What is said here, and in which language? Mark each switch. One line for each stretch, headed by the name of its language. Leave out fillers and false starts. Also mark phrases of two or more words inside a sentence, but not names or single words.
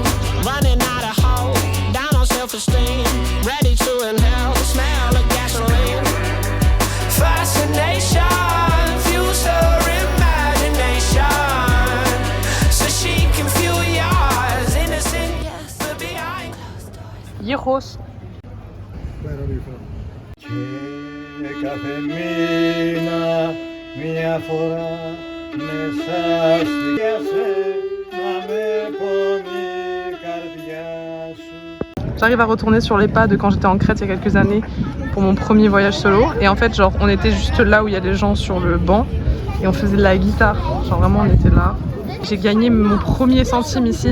English: Running out of hope, down on self-esteem. Ready to inhale the smell of gasoline. Fascination fuels her imagination, so she can fuel yours. Innocent, yes, but behind closed doors.
Spanish: Hijos.
Greek: Και κάθε μήνα μια φορά μέσα στη να με πονεί η καρδιά σου.
French: J'arrive à retourner sur les pas de quand j'étais en Crète il y a quelques années pour mon premier voyage solo. Et en fait, genre, on était juste là où il y a les gens sur le banc et on faisait de la guitare. Genre vraiment, on était là. J'ai gagné mon premier centime ici.